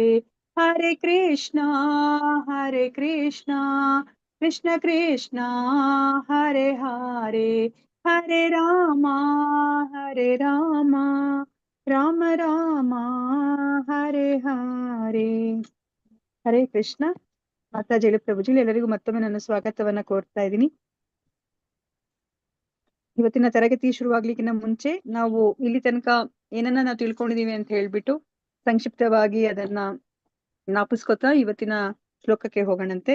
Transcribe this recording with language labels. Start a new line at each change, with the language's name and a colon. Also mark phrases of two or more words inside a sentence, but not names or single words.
Sanskrit: ಹರೇ ಕೃಷ್ಣ ಕೃಷ್ಣ ಕೃಷ್ಣ ಹರೇ ಹರೇ, ಹರೇ ರಾಮ ರಾಮ ರಾಮ ಹರೇ ಹರೇ. ಹರೇ ಕೃಷ್ಣ.
Kannada: ಮಾತಾಜಿ ಪ್ರಭುಜಿ ಎಲ್ಲರಿಗೂ ಮತ್ತೊಮ್ಮೆ ನನ್ನ ಸ್ವಾಗತವನ್ನ ಕೋರ್ತಾ ಇದ್ದೀನಿ. ಇವತ್ತಿನ ತರಗತಿ ಶುರುವಾಗ್ಲಿಕ್ಕಿಂತ ಮುಂಚೆ ನಾವು ಇಲ್ಲಿ ತನಕ ಏನನ್ನ ನಾವು ತಿಳ್ಕೊಂಡಿದೀವಿ ಅಂತ ಹೇಳ್ಬಿಟ್ಟು ಸಂಕ್ಷಿಪ್ತವಾಗಿ ಅದನ್ನ ಜ್ಞಾಪಿಸ್ಕೊತಾ ಇವತ್ತಿನ ಶ್ಲೋಕಕ್ಕೆ ಹೋಗೋಣಂತೆ.